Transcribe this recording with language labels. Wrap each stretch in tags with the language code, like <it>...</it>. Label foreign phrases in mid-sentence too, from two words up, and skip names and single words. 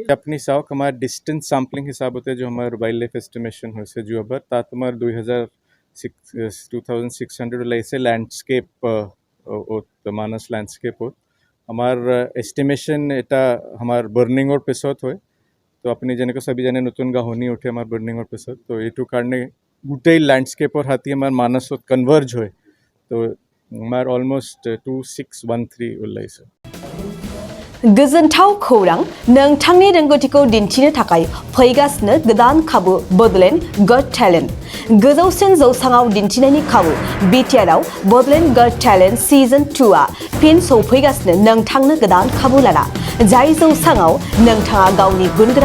<as>আপুনি চাওক আমাৰ</as> <en>distance sampling</en> <as>হিচাপতে যে আমাৰ</as> <en>wildlife estimation</en> <as>হৈছে যোৱাবাৰ তাত আমাৰ 2600 ওলাইছে</as> <en>landscape Manas landscape</en> <as>আমাৰ এষ্টিমেশ্যন এটা আমাৰ বাৰ্ণিঙৰ পিছত হয় তো আপুনি যেনেকৈ চবেই জানে নতুন গাহনি উঠে আমাৰ বাৰ্ণিঙৰ পিছত তো এইটো কাৰণে গোটেই ল্যান্ডস্কেপৰ হাতী আমাৰ মানসত কনভাৰ্জ হয় তো আমাৰ অলমষ্ট 2613 ওলাইছে</as> <brx>गोजोनथाव खौरां नोंथांनि रोंगौथिखौ दिन्थिनो थाखाय फैगासिनो गोदान खाबु बडलेण्ड गट टेलेन्ट गोजौसिन जौसाङाव दिन्थिनायनि खाबु बिटिआरआव बडलेण्ड गट टेलेन्ट सिजन 2आ फिन सौफैगासिनो नोंथांनो गोदान खाबु लाना जाय जौसाङाव नोंथाङा गावनि गुनगोनां</brx>